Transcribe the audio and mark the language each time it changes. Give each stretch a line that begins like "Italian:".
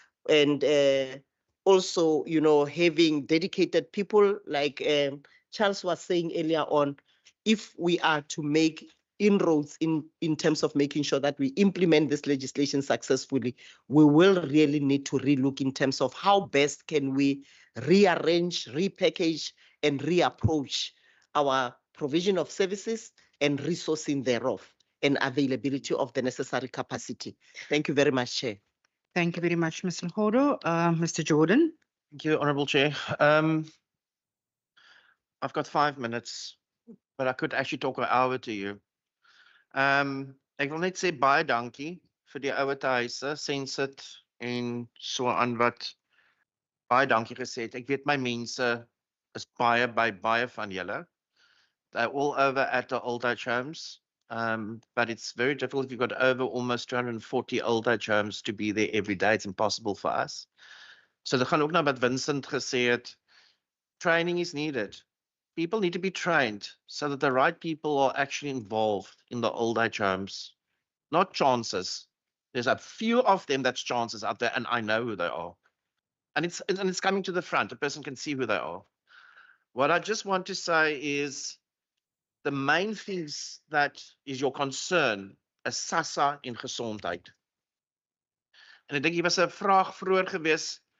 English: And also, you know, having dedicated people like Charles was saying earlier on, if we are to make inroads in terms of making sure that we implement this legislation successfully, we will really need to relook in terms of how best can we rearrange, repackage, and reapproach our provision of services and resourcing thereof and availability of the necessary capacity. Thank you very much, Chair. Thank you very much, Mr. Hodo. Mr. Jordan. Thank you, Honourable Chair. I've got 5 minutes, but I could actually talk an hour to you.
Afrikaans: Ek wil net sê baie dankie vir die ouete huise, Sensit en so aan wat baie dankie gesê het. Ek weet my mense is baie by baie van julle.
English: They're all over at the old age homes. But it's very difficult if you've got over almost 240 old age homes to be there every day. It's impossible for us.
Afrikaans: So dit gaan ook na wat Vincent gesê het.
English: Training is needed. People need to be trained so that the right people are actually involved in the old age homes, not chances. There's a few of them that's chances out there, and I know who they are. And it's coming to the front. A person can see who they are. What I just want to say is the main things that is your concern is SASSA
Afrikaans: in gesondheid. En ek dink hier was 'n vraag vroeër gewees.